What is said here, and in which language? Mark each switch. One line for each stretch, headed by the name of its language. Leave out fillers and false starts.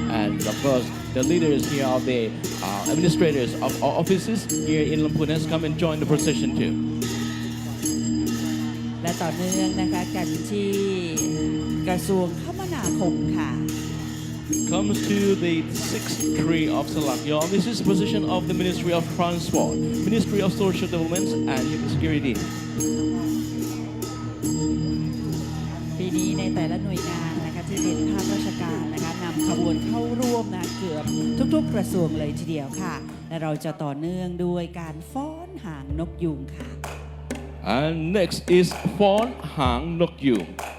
English: And of course, the leaders here of the administrators of our offices here in Lamphun has come and joined the procession too.
Thai: และต่อเนื่องนะคะกันที่กระทรวงคมนาคมค่ะ
English: Comes to the sixth tree of Salak Yom. This is the position of the Ministry of Transport, Ministry of Social Development and Human Security.
Thai: ปีนี้ในแต่ละหน่วยงานนะคะที่เป็นภาคราชการนะคะนำขบวนเข้าร่วมนะเกือบทุกๆกระทรวงเลยทีเดียวค่ะและเราจะต่อเนื่องด้วยการฟ้อนหางนกยูงค่ะ
English: And next is Phon Hang Nok Yung.